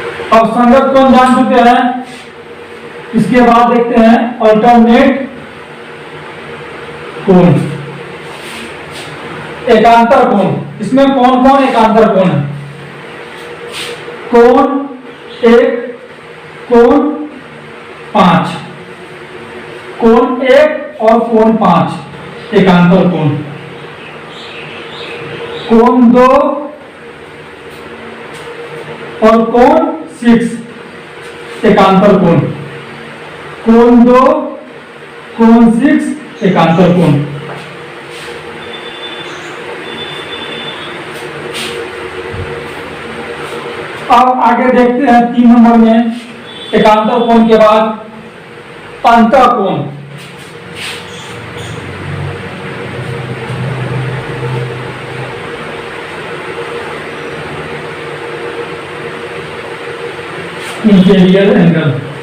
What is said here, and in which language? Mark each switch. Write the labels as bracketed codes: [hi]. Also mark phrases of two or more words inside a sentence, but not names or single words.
[hi] अब संगत कोण जान चुके हैं, इसके बाद देखते हैं अल्टरनेट कोण, एकांतर कोण। इसमें कौन कौन एकांतर कोण है? कोण 1, कोण 5, कोण 1 और कोण 5 एकांतर कोण। कोण 2 और कोण 6 एकांतर कोण। कोण 2, कोण 6 एकांतर कोण। अब आगे देखते हैं 3 नंबर में एकांतर कोण के बाद अंतःकोण। [en] interior angle.